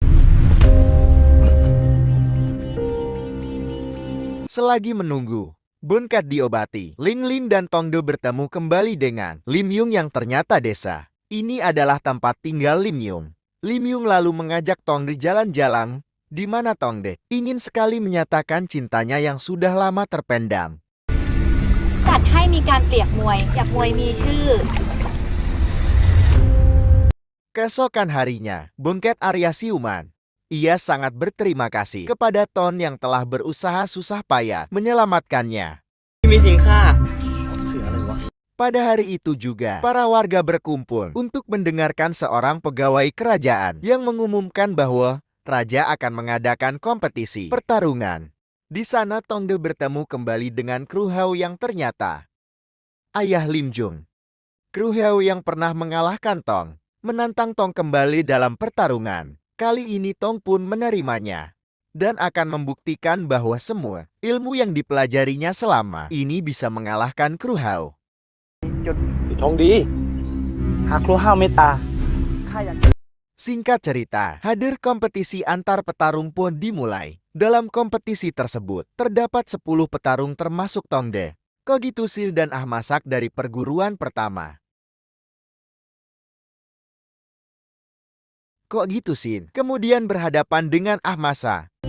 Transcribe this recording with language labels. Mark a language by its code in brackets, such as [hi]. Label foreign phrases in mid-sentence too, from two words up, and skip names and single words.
[id] Selagi menunggu Bunkat diobati, Ling Ling dan Tongde bertemu kembali dengan Lim Yung yang ternyata desa ini adalah tempat tinggal Lim Yung. Lim Yung lalu mengajak Tongde jalan-jalan, di mana Tongde ingin sekali menyatakan cintanya yang sudah lama terpendam. [th] จัดให้มีการเปรียบมวยจับมวยมีชื่อ [id] Keesokan harinya, Bunkat Arya siuman. Ia sangat berterima kasih kepada Ton yang telah berusaha susah payah menyelamatkannya. [th] มีสินค้า [id] Pada hari itu juga, para warga berkumpul untuk mendengarkan seorang pegawai kerajaan yang mengumumkan bahwa raja akan mengadakan kompetisi pertarungan. Di sana Tongde bertemu kembali dengan Kru Hao yang ternyata ayah Lim Jung. Kru Hao yang pernah mengalahkan Tong menantang Tong kembali dalam pertarungan. Kali ini Tong pun menerimanya dan akan membuktikan bahwa semua ilmu yang dipelajarinya selama ini bisa mengalahkan Kru Hao. [th] ทองดี หากครูห้าวเมตตา ข้าอยาก [id] Singkat cerita, hadir kompetisi antar petarung pun dimulai. Dalam kompetisi tersebut, terdapat 10 petarung termasuk Tongde, Kogitusil dan Ahmasak dari perguruan pertama. Kogitusin kemudian berhadapan dengan Ahmasa.